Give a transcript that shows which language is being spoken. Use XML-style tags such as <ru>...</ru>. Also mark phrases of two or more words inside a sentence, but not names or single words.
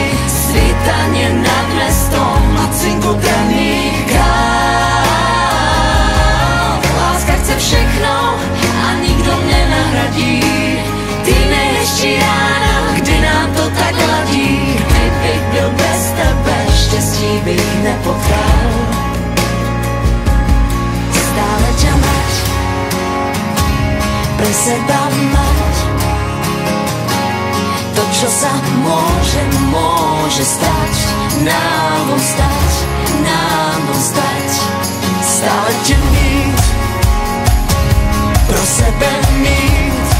<sk>Svítanie nad mestom</sk> <cs>a cinkot raných káv. Láska chce všechno a nikto nenahradí. Ty nejhezčí rána, kdy nám to tak ladí. Kdybych byl bez tebe, štěstí bych nepotkal.</cs> <sk>Stále ťa mať, pre seba mať. To, čo sa môže stať, nám von stať, nám von stať.</sk> <cs>Stále tě mít, pro sebe mít.</cs>